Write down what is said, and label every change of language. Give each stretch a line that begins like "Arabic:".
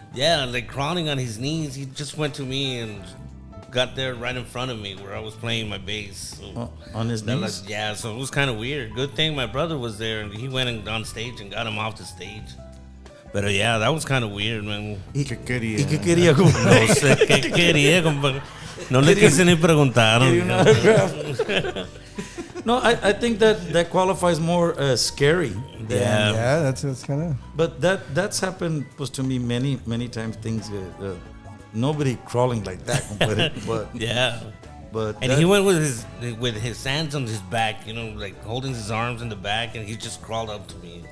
English: Yeah, like crawling on his knees. He just went to me and got there right in front of me where I was playing my bass. So On his knees? yeah, so it was kind of weird. Good thing my brother was there, and he went on stage and got him off the stage. But yeah, that was kind of weird, man.
Spanish: ¿Y qué quería? No sé qué quería, compadre. No le quise ni preguntar.
English: No, I think that qualifies more as scary. Yeah, that's kind of. But that's happened to me many times. Things nobody crawling like that, but Yeah. but And he went with his hands on his back, like holding his arms in the back, and he just crawled up to me.